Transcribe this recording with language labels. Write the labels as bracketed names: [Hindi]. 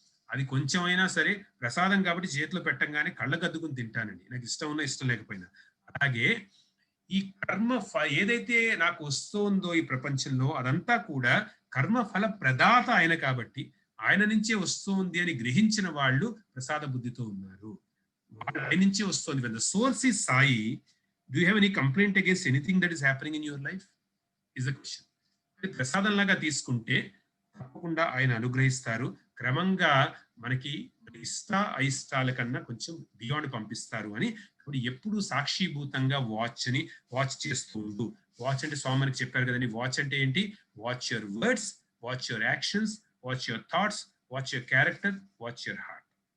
[Telugu] అది కొంచెమైనా సరే ప్రసాదం కాబట్టి చేతిలో పెట్టంగానే కళ్ళకద్దుకుని తింటానండి, నాకు ఇష్టం ఉన్నా ఇష్టం లేకపోయినా. అలాగే ఈ కర్మ ఏదైతే నాకు వస్తుందో ఈ ప్రపంచంలో అదంతా కూడా కర్మ ఫల ప్రదాత ఆయన కాబట్టి ఆయన నుంచే వస్తుంది అని గ్రహించిన వాళ్ళు ప్రసాద బుద్ధితో ఉన్నారు. ఆయన నుంచే వస్తుంది. [English] when the source is Sai, do you have any complaint against anything that is happening in your life is the question. [Telugu] ప్రసాదం లాగా తీసుకుంటే తప్పకుండా ఆయన అనుగ్రహిస్తారు. క్రమంగా మనకి ఇష్ట అయిష్టాల కన్నా కొంచెం బియాండ్ పంపిస్తారు అని. ఇప్పుడు ఎప్పుడు సాక్షిభూతంగా వాచ్ చేస్తూ ఉండు. వాచ్ అంటే స్వామికి చెప్పారు కదండి, వాచ్ అంటే ఏంటి? [English] Watch your words, watch your actions, watch your thoughts, watch your character, watch your heart.